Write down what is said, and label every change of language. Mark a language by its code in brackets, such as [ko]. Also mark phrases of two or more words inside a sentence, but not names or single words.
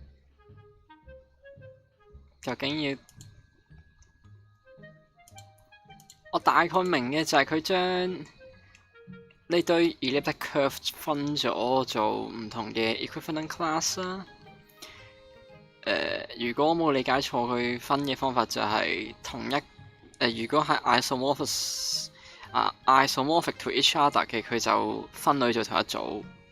[yue] 究竟要？我大概明嘅就係佢將呢堆 [en] elliptic curve [yue] 分咗做唔同嘅 [en] equivalent class [yue] 啦。如果我冇理解錯，佢分嘅方法就係同一如果係 [en] isomorphic to each other [yue] 嘅，佢就分類做同一組。